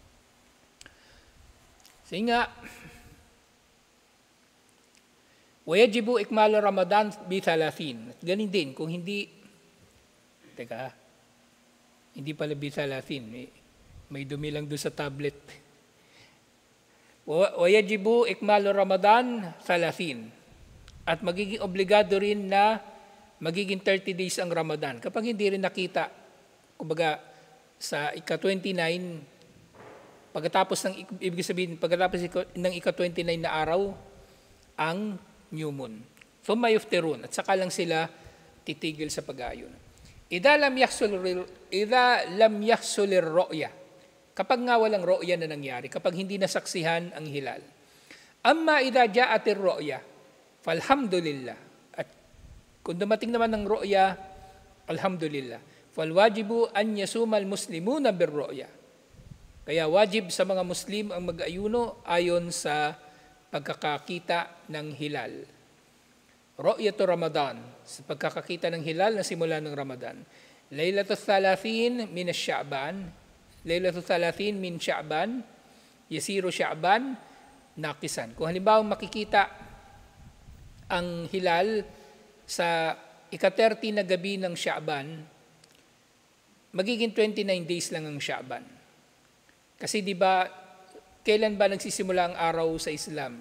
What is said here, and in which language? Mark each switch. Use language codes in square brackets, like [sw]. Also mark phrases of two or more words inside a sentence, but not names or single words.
[tl] Sige nga, [ar] ويجب إكمال رمضان بـ30. [tl] Ganin din, kung hindi, hindi pala bi 30, may dumi lang doon sa tablet. [ar] ويجب إكمال رمضان 30. [tl] At magiging obligado rin na magiging 30 days ang Ramadan. Kapag hindi rin nakita, kumbaga sa ika-29, pagkatapos ng ika-29 na araw, ang [en] new moon. [ar] ثم يفطرون, [tl] at saka lang sila titigil sa pag-aayuno. [ar] إذا لم تحصل الرؤية, [tl] kapag nga walang ru'ya na nangyari, kapag hindi nasaksihan ang hilal. [ar] أما إذا جاءت الرؤية فالحمد لله. [tl] At kung dumating naman ng ru'ya, alhamdulillah. [ar] فالواجب أن يصوم المسلمون بالرؤية. [tl] Kaya wajib sa mga Muslim ang mag-ayuno ayon sa pagkakakita ng hilal. [ar] رؤية رمضان, [tl] sa pagkakakita ng hilal na simula ng Ramadan. [ar] ليلة 30 من شعبان ليلة 30 من شعبان يصير شعبان ناقصا. [tl] Kung halimbawa makikita ang hilal sa ika-30 na gabi ng Sya'ban, magiging 29 days lang ang Sya'ban. Kasi di ba, kailan ba nagsisimula ang araw sa Islam?